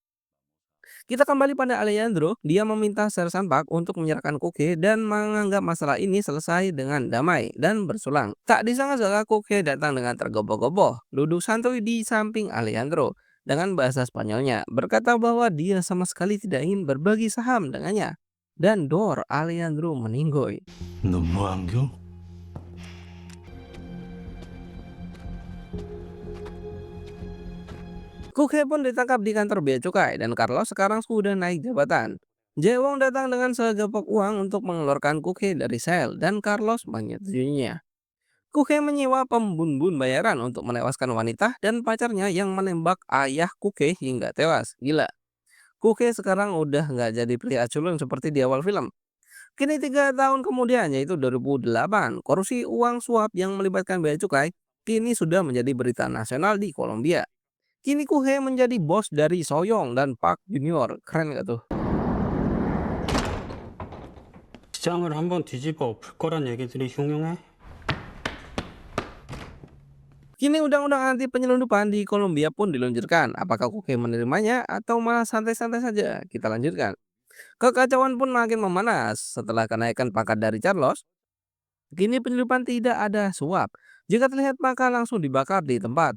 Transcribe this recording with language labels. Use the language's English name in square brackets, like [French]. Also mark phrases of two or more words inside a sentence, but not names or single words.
[Indonesian] Kita kembali pada Alejandro, dia meminta Sersan Park untuk menyerahkan Koke dan menganggap masalah ini selesai dengan damai dan bersulang. Tak disangka-sangka Koke datang dengan tergopoh-gopoh, duduk santuy di samping Alejandro dengan bahasa Spanyolnya, berkata bahwa dia sama sekali tidak ingin berbagi saham dengannya. Dan Dor Alejandro meninggoy. [Korean] 너무 안경? [Indonesian] Koke pun ditangkap di kantor bea cukai dan Carlos sekarang sudah naik jabatan. Jaewong datang dengan segepok uang untuk mengeluarkan Koke dari sel dan Carlos menyetujuinya. Koke menyewa pembun-bun bayaran untuk menewaskan wanita dan pacarnya yang menembak ayah Koke hingga tewas. Gila. Koke sekarang udah nggak jadi pria culun seperti di awal film. Kini 3 tahun kemudian, yaitu 2008, korupsi uang suap yang melibatkan bea cukai kini sudah menjadi berita nasional di Kolombia. Kini Koke menjadi bos dari Soyong dan Park Junior. Keren gak tuh? [Korean] 시장을 한번 뒤집어 엎을 거란 얘기들이 흉흉해? [Indonesian] Kini undang-undang anti penyelundupan di Kolombia pun diluncurkan. Apakah Kuke menerimanya atau malah santai-santai saja? Kita lanjutkan. Kekacauan pun makin memanas setelah kenaikan pangkat dari Carlos. Kini penyelundupan tidak ada suap. Jika terlihat maka langsung dibakar di tempat.